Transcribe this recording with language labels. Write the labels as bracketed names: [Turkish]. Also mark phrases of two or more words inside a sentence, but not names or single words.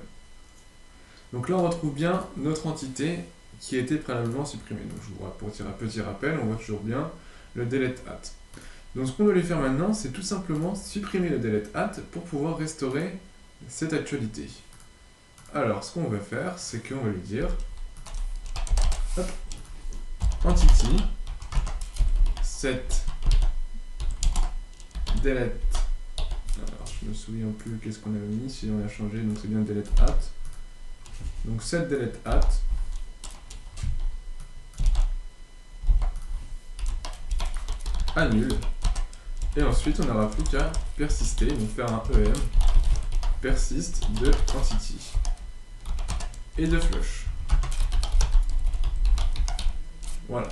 [French] Donc là on retrouve bien notre entité qui a été préalablement supprimée. Donc je vous pour un petit rappel, on voit toujours bien le [English] delete at. [French] Donc ce qu'on doit lui faire maintenant, c'est tout simplement supprimer le [English] delete at [French] pour pouvoir restaurer cette actualité. Alors ce qu'on va faire, c'est qu'on va lui dire hop, [English] entity set delete. [French] Alors je me souviens plus qu'est-ce qu'on avait mis, si on a changé, donc c'est bien [English] delete at. [French] Donc [English] set delete at [French] annule, et ensuite on n'aura plus qu'à persister, donc faire un em persiste de entity et de flush. Voilà.